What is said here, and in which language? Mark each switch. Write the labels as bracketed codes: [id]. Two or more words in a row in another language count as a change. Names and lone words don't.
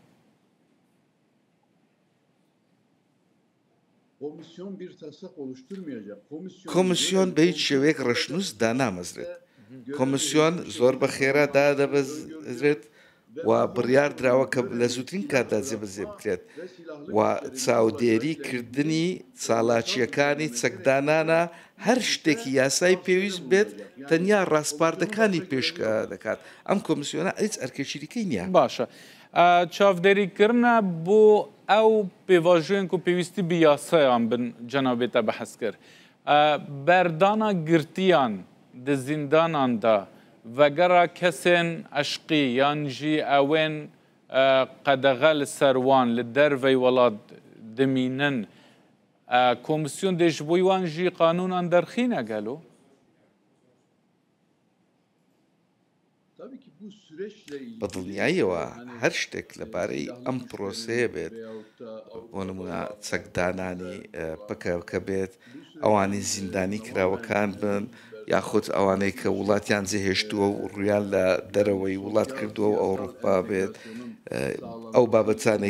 [ckb] کۆمیسیۆن بە هیچ شێوەیەک ڕەشنووس دانامەزرێت کۆمیسیۆن زۆر بە خێرا دادەبەزرێت و بڕیار دراوە کە لە زووترین کاتدا جێبەجێ بکرێت و چاودێریکردنی چالاکیەکانی چەکدانانە هەر شتێکی یاسای پێویست بێت تەنیا ڕاستپاردەکانی پێشکە دەکات ئەم کۆمیسیۆنە هیچ ئەرکێشیریکەی نییە. [ku] باشە چاودێریکردنە بۆ ئەو پێواژوێن و پێویستی بە یاسایان بن جەنابێتە بەحەز کرد بەردانا گرتیان di zindanan da vegera kesên eşqî yan jî ewên qedexe li ser wan li dervey welat dimînin komisyon dê ji bo wan jî qanûnan derxîne gelo? [ckb] بەدڵنیاییەوە هەر شتێک لەبارەی ئەم پرۆسەیە بێت بۆ نمونە چەکدانانی پکەکە بێت ئەوانی زیندانی کراوەکان بن یاخود ئەوانەی کە وڵاتیان جێهێشتووە و ڕویان لە دەرەوەی وڵات کردووە و ئەوروپا بێت ئەو بابەتانەی